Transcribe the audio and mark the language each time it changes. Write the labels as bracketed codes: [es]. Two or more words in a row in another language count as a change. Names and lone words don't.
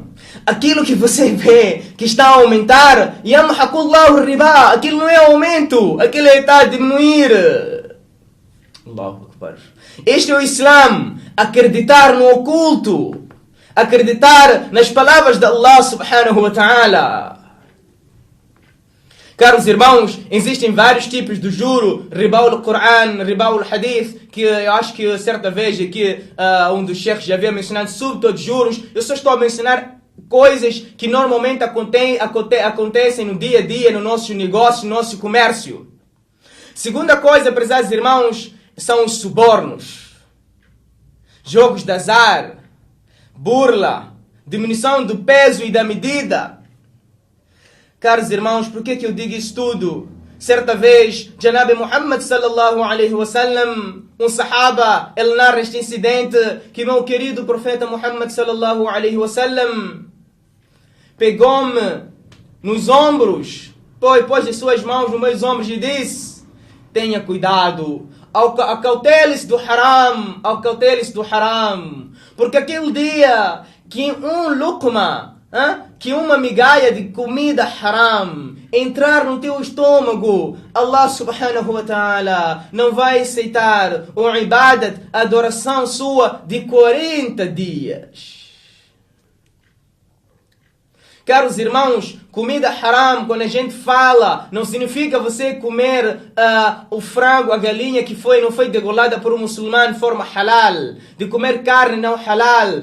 [pt] Aquilo que você vê que está a aumentar, [ar] يمحق الله الربا, [pt] aquilo não é aumento, aquilo está a diminuir. [ar] الله أكبر. [pt] Este é o Islã, acreditar no oculto, acreditar nas palavras de Allah [ar] سبحانه وتعالى. [pt] Caros irmãos, existem vários tipos de juro, [ar] ربا القرآن، ربا الحديث, [pt] que eu acho que certa vez aqui um dos cheikhs já havia mencionado sobre todos os juros. Eu só estou a mencionar coisas que normalmente acontecem no dia a dia, no nosso negócio, no nosso comércio. Segunda coisa, prezados irmãos, são os subornos, jogos de azar, burla, diminuição do peso e da medida. Caros irmãos, por que eu digo isso tudo? Certa vez, Janabi Muhammad [ar] صلى الله عليه وسلم, [pt] um sahaba, ele narra este incidente que meu querido profeta Muhammad [ar] صلى الله عليه وسلم [pt] pegou-me nos ombros, pôs as suas mãos nos meus ombros e disse: tenha cuidado, acautele-se do haram, acautele-se do haram, porque aquele dia que um lukma, que uma migalha de comida haram entrar no teu estômago, Allah [ar] سبحانه وتعالى [pt] não vai aceitar o ibadat, a adoração sua de 40 dias. Caros irmãos, comida haram, quando a gente fala, não significa você comer o frango, a galinha que não foi degolada por um muçulmano de forma halal, de comer carne não halal.